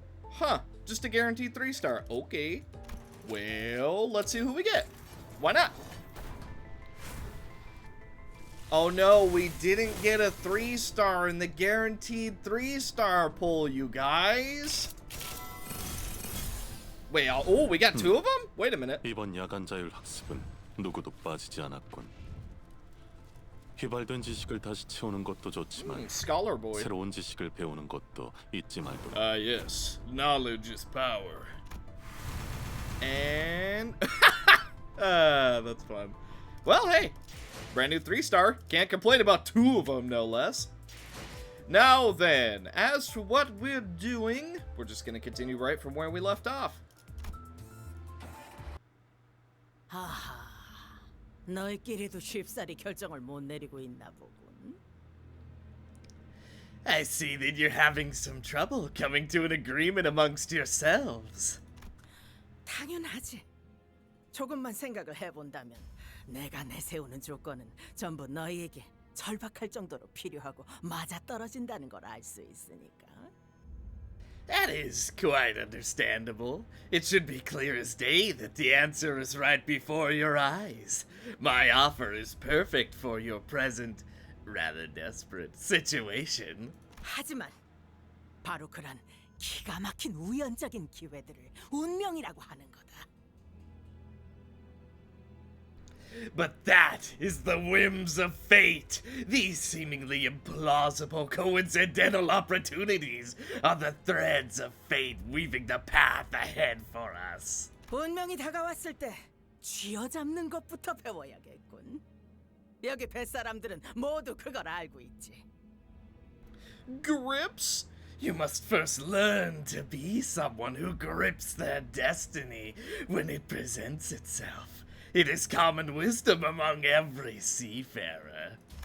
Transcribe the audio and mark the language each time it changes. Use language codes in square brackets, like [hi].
[en] Huh. Just a guaranteed 3-star. Okay. Well, let's see who we get. Why not? Oh no, we didn't get a 3-star in the guaranteed 3-star poll, you guys. Wait, oh, we got 2 of them? Wait a minute. [ko] 이번 야간 자율 학습은 누구도 빠지지 않았군. 휘발된 지식을 다시 채우는 것도 좋지만 [en] Scholar boy. [ko] 새로운 지식을 배우는 것도 잊지 말도록. [en] Yes. Knowledge is power. And that's fun. Well, hey. Brand new 3-star. Can't complain about 2 of them, no less. Now then, as for what we're doing, we're just going to continue right from where we left off. [ko] 하하, 너희끼리도 쉽사리 결정을 못 내리고 있나 보군. [en] I see that you're having some trouble coming to an agreement amongst yourselves. [ko] 당연하지. 조금만 생각을 해본다면 내가 내세우는 조건은 전부 너희에게 절박할 정도로 필요하고 맞아떨어진다는 걸 알 수 있으니까. [en] That is quite understandable. It should be clear as day that the answer is right before your eyes. My offer is perfect for your present, rather desperate situation. [ko] 하지만 바로 그런 기가 막힌 우연적인 기회들을 운명이라고 하는 거다. [en] But that is the whims of fate. These seemingly implausible coincidental opportunities are the threads of fate weaving the path ahead for us. [ko] 운명이 다가왔을 때 쥐어잡는 것부터 배워야겠군. 여기 뱃사람들은 모두 그걸 알고 있지. [en] Grips? You must first learn to be someone who grips their destiny when it presents itself. It is common wisdom among every seafarer.